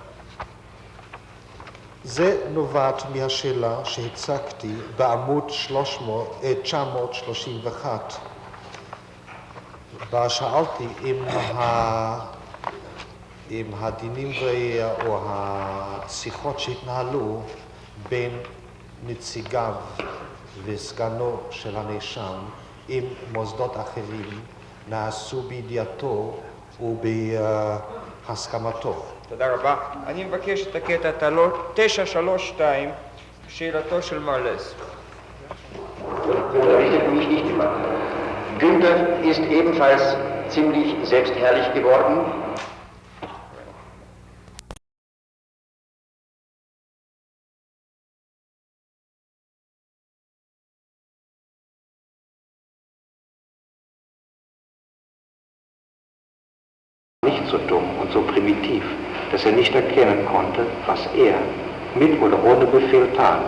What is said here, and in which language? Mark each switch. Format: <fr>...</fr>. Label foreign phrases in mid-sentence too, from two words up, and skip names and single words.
<he>זה נובעת מהשאלה שהצגתי בעמוד 931, בה שאלתי אם הדינים או השיחות שהתנהלו בין נציגיו וסגנו של הנאשם עם מוסדות אחרים נעשו בידיעתו ובהסכמתו. תודה רבה. אני מבקש את הקטע 932, שאלתו של מר לס.</he> <de>Günther ist ebenfalls ziemlich selbstherrlich geworden. Nicht so dumm und so primitiv, dass er nicht erkennen konnte, was er mit oder ohne Befehl tat.</de>